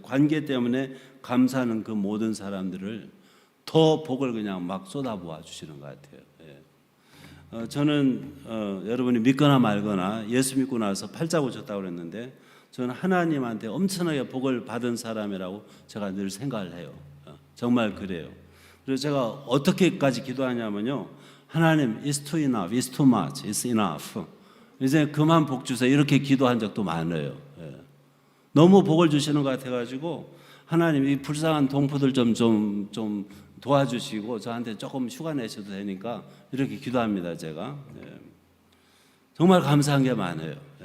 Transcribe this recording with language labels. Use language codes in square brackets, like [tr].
[ko] 관계 때문에 감사하는 그 모든 사람들을 더 복을 그냥 막 쏟아부어 주시는 것 같아요. 저는 여러분이 믿거나 말거나 예수 믿고 나서 팔자 고쳤다고 그랬는데 저는 하나님한테 엄청나게 복을 받은 사람이라고 제가 늘 생각을 해요. 정말 그래요. 그래서 제가 어떻게까지 기도하냐면요. [en] 하나님, it's too enough, it's too much, it's enough. [ko] 이제 그만 복 주세요. 이렇게 기도한 적도 많아요. 너무 복을 주시는 것 같아가지고 하나님 이 불쌍한 동포들 좀 도와주시고 저한테 조금 휴가 내셔도 되니까 이렇게 기도합니다. 제가 정말 감사한 게 많아요.